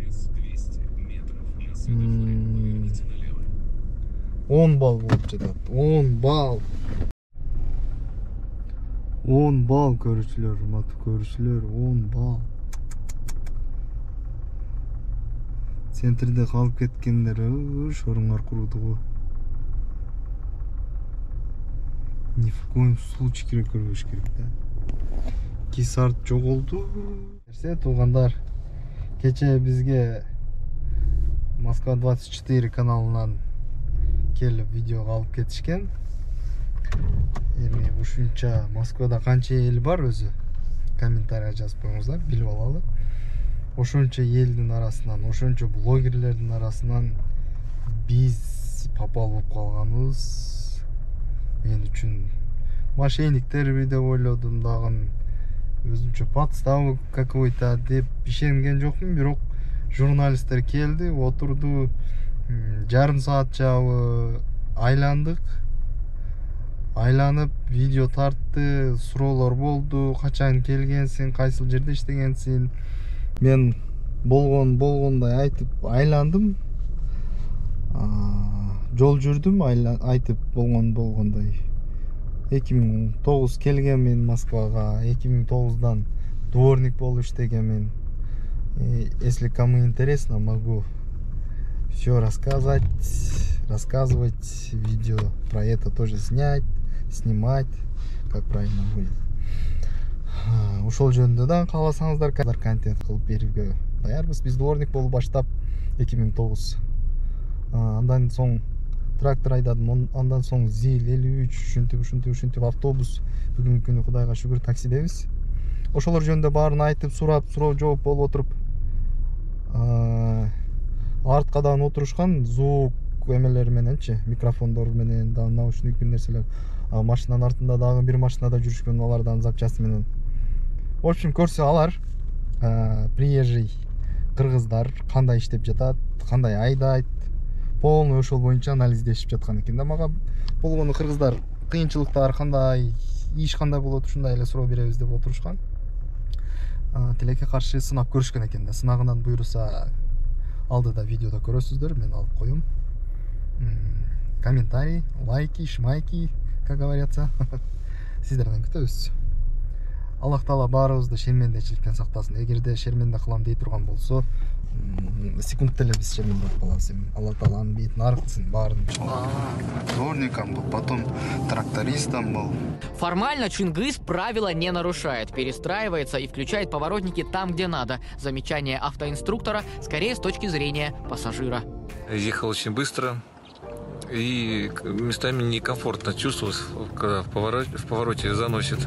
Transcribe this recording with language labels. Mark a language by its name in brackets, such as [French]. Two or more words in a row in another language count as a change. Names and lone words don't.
[Kyrgyz] 10 балл болуп жатат. 10 балл. 10 балл көрүүчүлөр, урматтуу көрүүчүлөр, 10 балл. Центрде калып кеткендер, шоруңар курудугу. [Russian] Ни в коем случае [Kyrgyz] керек көрбөш керек да. 2 саат жоголду. Берсе туугандар, кече бизге Москва 24 каналынан келип видео алып кетишкен. Эми ушунча Москвада канча эл бар өзү? Комментарийга жазып коюңуздар, билип алалы. Ошончо элдин арасынан, ошончо блогерлердин арасынан биз попал болуп калганыбыз мен үчүн мошенниктерби деп ойлодум дагы. Өзүмчө [Russian] подстава какой-то [Kyrgyz] деп ишенген жокмун, бирок журналисттер келди, отурду, жарым саат жабы айландык. Айланып видео тартты, суроолор болду, качан келгенсиң, кайсыл жерде иштегенсиң. Мен болгондой айтып айландым. Жол жүрдүм, айтып болгондой. 2009 келгенмин Москвага, 2009дан дворник болуп иштегенмин. [Russian] Если кому интересно, могу все рассказывать, видео про это тоже снимать, как правильно будет. [Kyrgyz] Ушол жөнүндө да кааласаңыздар контент кылып берүүгө даярбыз. Биз дворник болуп баштап 2009. Андан соң трактор айдадым, андан соң ЗИЛ 53, ушинтип автобус. Бүгүнкү күнү Кудайга шүгүр таксидебиз. Ошолор жөнүндө баарын айтып, суроо жооп болуп отуруп, арткадан отурушкан звук эмелери мененчи, микрофондор менен, да наушник бир нерселер. Машинанын артында дагы бир машинада жүрүшкөн, алардан запчасти менен. [Russian] В общем, [Kyrgyz] көрсө алар приезжий кыргыздар кандай иштеп жатат, кандай айдайт, полный ошол боюнча анализдешип жаткан экен да. Мага болгону кыргыздар кыйынчылыктар кандай, иш кандай болот, ушундай эле суроо беребиз деп отурушкан. Тилекке каршы сынап көрүшкөн экен да. Сынагынан буйруса алдыда видеода көрөсүздөр, мен алып коем. Комментарий, [Russian] лайки, шмайки, как говорятся. [Kyrgyz] Сиздерден күтөбүз. Аллах Таала баарыбызды шермендечиликтен сактасын. Эгерде шерменде кылам дей турган болсо, секундта эле биз шерменде болуп калабыз. Аллах Тааланын бетин аркысын баарын. [Russian] Дворником был, потом трактористом был. Формально Чингис правила не нарушает, перестраивается и включает поворотники там, где надо. Замечание автоинструктора скорее с точки зрения пассажира. Ехал очень быстро и местами некомфортно чувствовалось, когда в повороте заносит.